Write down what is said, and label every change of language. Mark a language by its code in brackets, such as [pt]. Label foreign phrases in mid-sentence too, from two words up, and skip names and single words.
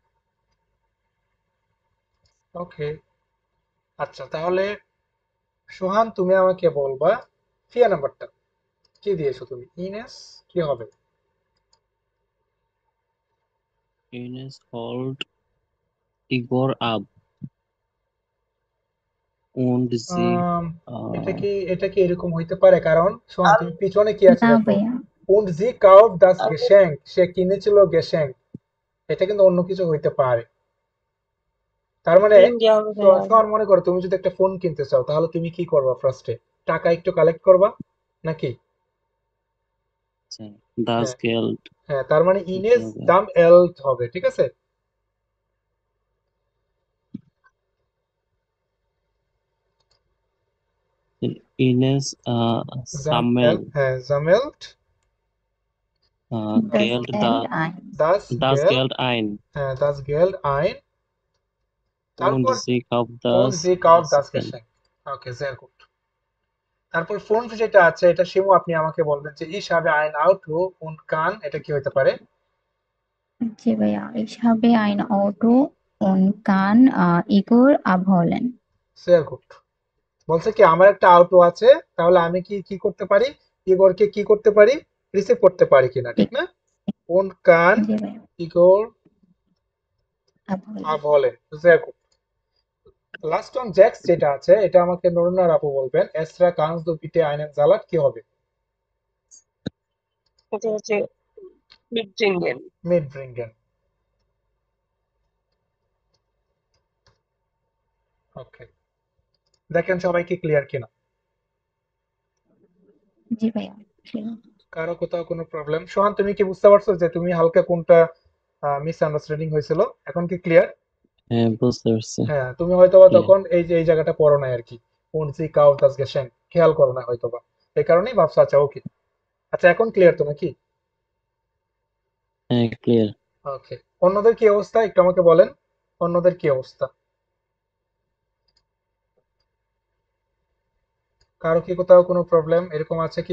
[bn] ওকে, আচ্ছা তাহলে সোহান তুমি আমাকে বলবা ফিয়া নাম্বারটা কি দিয়েছো তুমি। ইনেস কি হবে? [de] Ines holt Igor ab und sie [bn] এটা কি এরকম হইতে পারে? কারণ সোহান তুমি পিছনে কি আছে না দেখো, ভাইয়া, [de] und sie kauft das Geschenk, [bn] সে কিনেছিল Geschenk, এটা কিন্তু অন্য কিছু হইতে পারে। তার মানে তিন দেওয়া হবে ভাইয়া। সোহান মনে করো তুমি যদি একটা ফোন কিনতে চাও তাহলে তুমি কি করবা? ফার্স্টে টাকা একটু কালেক্ট করবা নাকি? [de] das [bn] হ্যাঁ [de] Geld. [bn] হ্যাঁ, তার মানে ইনেস হবে। দাম এল্ট হবে, ঠিক আছে। [de] Ines sammelt হ্যাঁ জামেল্ট das Geld Geld ein. das das Geld, Geld ein হ্যাঁ das Geld ein, und [bn] তারপর [de] sie kauft und das sie kauft das Geschenk. [bn] Geschenk। ওকে, [de] sehr gut। [bn] তারপর ফোন যেটা আছে এটা শিমু আপনি আমাকে বলবেন যে [de] ich habe ein Auto und kann, [bn] এটা কি হতে পারে? জি ভাইয়া, [de] ich habe ein Auto und kann Igor abholen. sehr gut। [bn] বলছে কি আমার একটা অটো আছে, তাহলে আমি কি কি করতে পারি? ইগোরকে কি করতে পারি? রিসিভ করতে পারি কিনা, ঠিক না? [de] und kann [bn] জি ভাইয়া, [de] Igor abholen. abholen, sehr gut। [bn] লাস্ট অন জ্যাক্স যেটা আছে এটা আমাকে নরুনার আপু বলবেন [de] Esra kannst du bitte einen Salat [bn] কি হবে? এটা হচ্ছে mitbringen। মিড ব্রিঙ্গেন। ওকে, দেখেন সবাই কি ক্লিয়ার কিনা। জি ভাইয়া, sure. কারো কোথাও কোনো প্রবলেম? সোহান তুমি কি বুঝতে পারছো যে তুমি হালকা কোনটা মিস আন্ডারস্ট্যান্ডিং হয়েছিল? এখন কি ক্লিয়ার? হ্যাঁ, বুঝতে পারছি। হ্যাঁ, তুমি হয়তোবা Clear. তখন এই যে এই জায়গাটা পড়ো না আর কি, [de] und sie kauft das Geschenk [bn] খেয়াল করো না হয়তোবা, এই কারণেই ভাবছো। আচ্ছা ওকে, আচ্ছা এখন ক্লিয়ার তো নাকি? হ্যাঁ, ক্লিয়ার। ওকে, অন্যদের কি অবস্থা একটু আমাকে বলেন, অন্যদের কি অবস্থা? কারো কি কোথাও কোনো প্রবলেম এরকম আছে কি?